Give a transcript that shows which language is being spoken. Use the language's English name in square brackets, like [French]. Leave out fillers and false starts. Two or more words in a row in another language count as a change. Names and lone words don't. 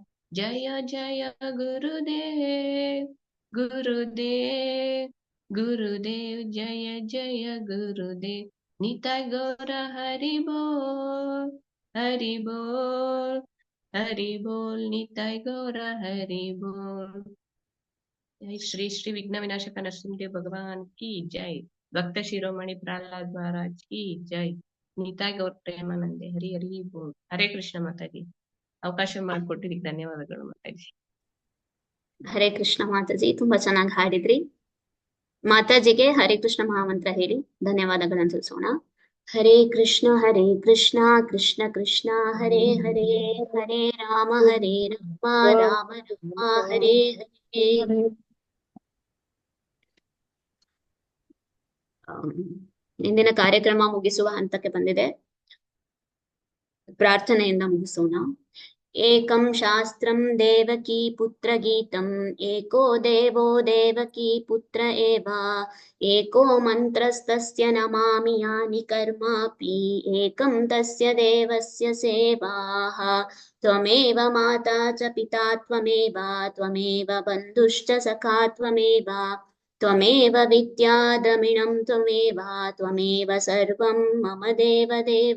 [Hindi] ಜಯ ಜಯ ಗುರುದೇವ್ ಗುರುದೇವ್ ಗುರುದೇವ್ ಜಯ ಜಯ ಗುರುದೇವ್. [Bangla] ನಿತಾಯ್ ಗೌರ ಹರಿ ಬೋಲ್ ಹರಿ ಬೋಲ್ ಹರಿ ಬೋಲ್. ನಿತಾಯ್ ಗೌರ ಹರಿ ಬೋಲ್. [Hindi] जय श्री श्री विघ्न विनाशक नरसिंहदेव भगवान की जय. भक्त शिरोमणि प्रहलाद महाराज की जय. [Bangla] निताय गौर प्रेमानंदे हरि हरि बोल. [Hindi] हरे कृष्ण माताजी. [Kannada] ಅವಕಾಶ ಮಾಡಿಕೊಟ್ಟಿದ್ದಕ್ಕೆ ಧನ್ಯವಾದಗಳು ಮಾತಾಜಿ. ಹರೇ ಕೃಷ್ಣ ಮಾತಾಜಿ, ತುಂಬಾ ಚೆನ್ನಾಗಿ ಹಾಡಿದ್ರಿ. ಮಾತಾಜಿಗೆ ಹರೇ ಕೃಷ್ಣ ಮಹಾಮಂತ್ರ ಹೇಳಿ ಧನ್ಯವಾದಗಳನ್ನು ತಿಳಿಸೋಣ. [Sanskrit] ಹರೇ ಕೃಷ್ಣ ಕೃಷ್ಣ ಕೃಷ್ಣ ಹರೇ ಹರೇ, ಹರೇ ರಾಮ ರಾಮ ರಾಮ ಹರೇ ಹರೇ. [Kannada] ಇಂದಿನ ಕಾರ್ಯಕ್ರಮ ಮುಗಿಸುವ ಹಂತಕ್ಕೆ ಬಂದಿದೆ. ಪ್ರಾರ್ಥನೆಯಿಂದ ಮುಗಿಸೋಣ. [Sanskrit] ಏಕಂ ಶಾಸ್ತ್ರಂ ದೇವಕೀ ಪುತ್ರ ಗೀತಂ, ಏಕೋ ದೇವೋ ದೇವಕೀ ಪುತ್ರ ಏವ, ಏಕೋ ಮಂತ್ರಸ್ತಸ್ಯ ನಮಾಮಿ ಯಾನಿ ಕರ್ಮಾಪಿ, ಏಕಂ ತಸ್ಯ ದೇವಸ್ಯ ಸೇವಾಃ. ತ್ವಮೇವ ಮಾತಾ ಚ ಪಿತಾ ತ್ವಮೇವ, ತ್ವಮೇವ ಬಂಧುಶ್ಚ ಸಖಾ ತ್ವಮೇವ, ತ್ವಮೇವ ವಿದ್ಯಾ ದ್ರಮಿಣಂ ತ್ವಮೇವ, ತ್ವಮೇವ ಸರ್ವಂ ಮಮ ದೇವ ದೇವ.